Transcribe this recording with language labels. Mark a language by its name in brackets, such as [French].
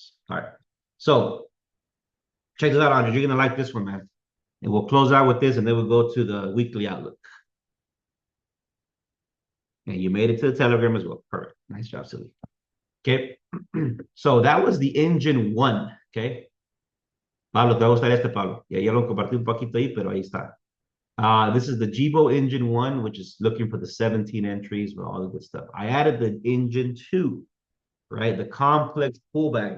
[English] All right. So check this out, Andre. You're gonna like this one, man. And we'll close out with this, and then we'll go to the weekly outlook. And you made it to the Telegram as well. Perfect. Nice job, Silly. Okay. So that was the engine one. [Spanish] Okay. Pablo, te va a gustar este, Pablo. Ya lo compartí un poquito ahí, pero ahí está. [English] This is the Jibo engine one, which is looking for the 17 entries with all the good stuff. I added the engine two, right? The complex pullback.